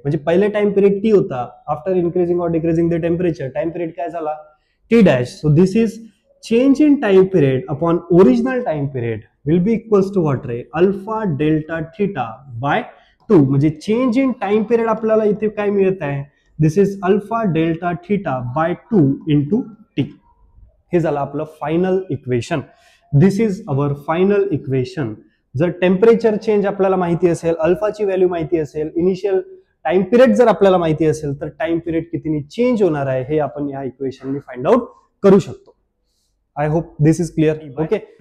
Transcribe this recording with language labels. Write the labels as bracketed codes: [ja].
[mr] म्हणजे पहिले time period T होता, [en] after increasing or decreasing the temperature time period [mr] काय झाला? [en] T dash. So this is change in time period upon original time period will be equals to what रे? Alpha delta theta by 2. [mr] म्हणजे [en] change in time period [mr] आपल्याला इथे काय मिळत आहे? [en] This is alpha delta theta by 2 into T. [mr] हे झालं आपलं final equation. [en] This is our final equation. [mr] जर टेम्परेचर चेंज आपल्याला माहिती असेल, अल्फाची व्हॅल्यू माहिती असेल, इनिशियल टाइम पिरियड जर आपल्याला माहिती असेल तर टाइम पिरियड कितीने चेंज होणार आहे हे आपण या इक्वेशनने फाइंड आउट करू शकतो. [en] I hope this is clear. [mr] Okay,